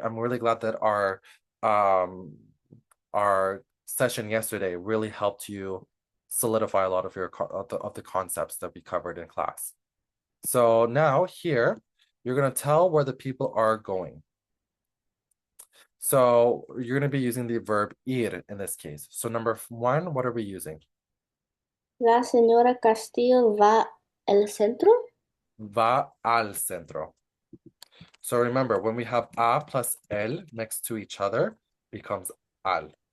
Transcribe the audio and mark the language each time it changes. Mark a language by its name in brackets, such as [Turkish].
[English] I'm really glad that um our session yesterday really helped you solidify a lot of of the concepts that we covered in class. So now here, you're gonna tell where the people are going. So you're gonna be using the verb ir in this case. So number one, what are we using? [Spanish] La señora Castillo va al centro. Va al centro. [English] So remember, when we have a plus el next to each other, becomes al.